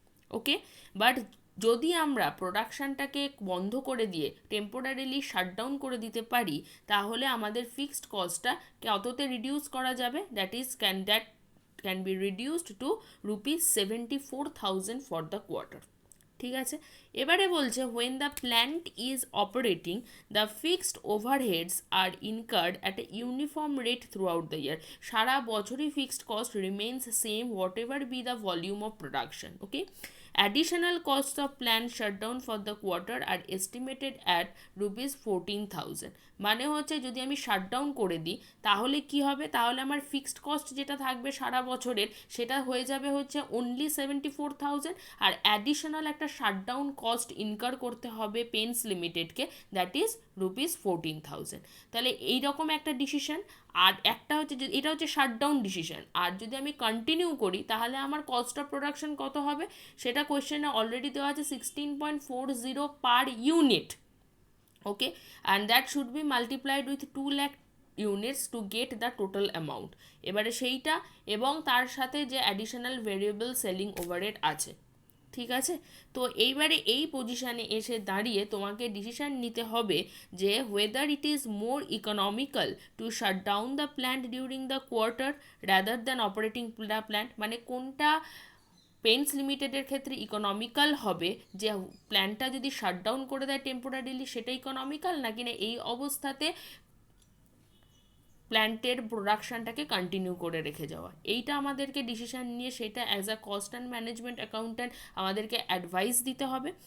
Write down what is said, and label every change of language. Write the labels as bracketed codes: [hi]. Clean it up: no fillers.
[bn] ওকে, but যদি আমরা প্রোডাকশানটাকে বন্ধ করে দিয়ে টেম্পোরারিলি শাটডাউন করে দিতে পারি তাহলে আমাদের ফিক্সড কস্টটা কততে রিডিউস করা যাবে, [en] That can be reduced to ₹74,000 for the quarter. [bn] ঠিক আছে, এবারে বলছে [en] when the plant is operating, the fixed overheads are incurred at a uniform rate throughout the year. [bn] সারা বছরই [en] fixed cost remains same whatever be the volume of production. Okay, additional costs of plant shutdown for the quarter are estimated at ₹14,000. [bn] মানে হচ্ছে যদি আমি shutdown করে দিই তাহলে কি হবে, তাহলে আমার ফিক্সড কস্ট যেটা থাকবে সারা বছরের সেটা হয়ে যাবে হচ্ছে অনলি 74,000, আর অ্যাডিশনাল একটা শাটডাউন কস্ট ইনকার করতে হবে পেন্টস লিমিটেডকে, [en] That is ₹14,000। [bn] তাহলে এইরকম একটা ডিসিশন। আর একটা হচ্ছে এটা হচ্ছে শাটডাউন ডিসিশন, আর যদি আমি কন্টিনিউ করি তাহলে আমার কস্ট অফ প্রোডাকশন কত হবে সেটা কোয়েশ্চেনে অলরেডি দেওয়া আছে 16.40 per unit. [en] Okay, and that should be multiplied with 2 lakh units to get the total amount. [bn] এবারে সেইটা এবং তার সাথে যে অ্যাডিশনাল ভেরিয়েবল সেলিং ওভারহেড আছে। ঠিক আছে, তো এইবারে এই পজিশানে এসে দাঁড়িয়ে তোমাকে ডিসিশান নিতে হবে যে [en] whether it is more economical to shut down the plant during the quarter rather than operating the plant, [bn] মানে কোনটা পেইন্টস লিমিটেডের ক্ষেত্রে ইকোনমিক্যাল হবে যে প্ল্যান্টটা যদি শাটডাউন করে দেয় টেম্পোরারিলি সেটা ইকোনমিক্যাল, নাকি না এই অবস্থাতে প্ল্যান্টের প্রোডাকশানটাকে কন্টিনিউ করে রেখে যাওয়া। এইটা আমাদেরকে ডিসিশান নিয়ে সেটা as a cost and management accountant আমাদেরকে অ্যাডভাইস দিতে হবে।